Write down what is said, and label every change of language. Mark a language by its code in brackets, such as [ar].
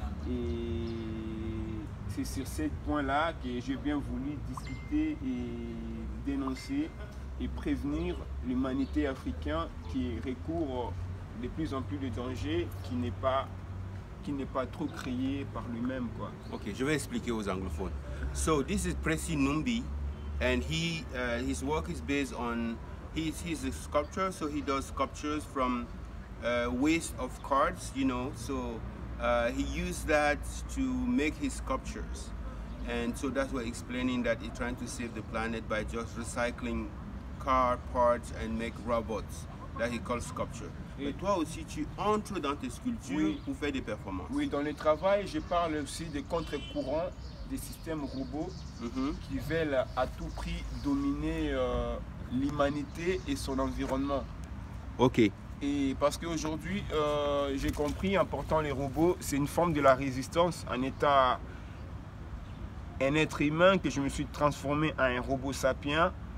[fr] Et c'est sur ce point-là que j'ai bien voulu discuter et dénoncer et prévenir l'humanité africaine qui recourt de plus en plus de dangers qui n'est pas trop créé par lui-même, quoi. Ok, je vais expliquer aux anglophones. [en] So this is Précis Numbi, and his work is based on he's a sculptor, so he does sculptures from waste of cards, you know. So he used that to make his sculptures, and so that's why explaining that he's trying to save the planet by just recycling car parts and make robots that he calls sculpture. [fr] Et toi aussi, tu entres dans tes sculptures, oui, pour faire des performances. Oui, dans le travail, je parle aussi des contre-courants, des systèmes robots qui veulent à tout prix dominer l'humanité et son environnement. Ok. Et parce qu'aujourd'hui, j'ai compris, en portant les robots, c'est une forme de la résistance, un être humain que je me suis transformé en un robot sapien.